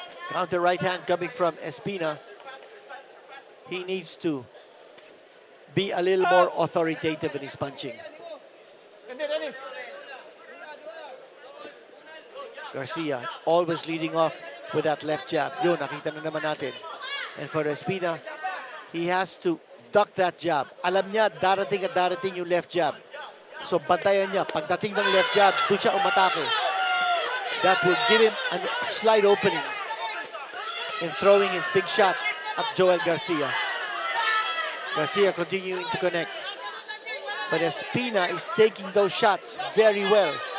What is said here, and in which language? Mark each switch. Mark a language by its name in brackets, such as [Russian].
[English] Counter right hand coming from Espina. He needs to be a little more authoritative in his punching. Garcia always leading off with that left jab. [Filipino] Yun, nakita na naman natin. [English] And for Espina, he has to duck that jab. [Filipino] Alam niya, darating at darating yung left jab. So, bantayan niya. Pagdating ng left jab, doon siya umatake. [English] That will give him a slight opening in throwing his big shots at Joel Garcia. Garcia continuing to connect. But Espina is taking those shots very well.